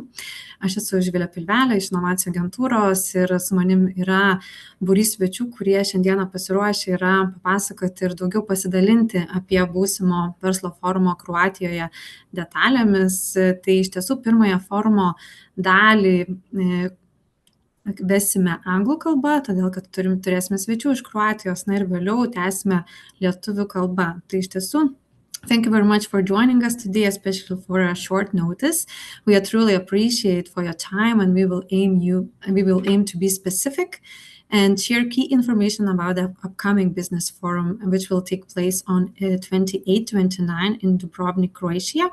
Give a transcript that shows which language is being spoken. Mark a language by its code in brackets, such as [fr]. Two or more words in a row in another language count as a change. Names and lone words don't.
[lt] Aš esu Živilė Pilvelė iš inovacijų agentūros ir su manim yra būrys svečių, kurie šiandieną pasiruošę yra papasakoti ir daugiau pasidalinti apie būsimo verslo forumo Kroatijoje detalėmis. Tai iš tiesų pirmąją forumo dalį vesime anglų kalba, todėl kad turėsime svečių iš Kroatijos, ir vėliau tęsime lietuvių kalba. Tai iš tiesų, [en] thank you very much for joining us today, especially for a short notice. We are truly appreciate for your time, and we will aim to be specific and share key information about the upcoming business forum, which will take place on 28-29 in Dubrovnike, Croatia.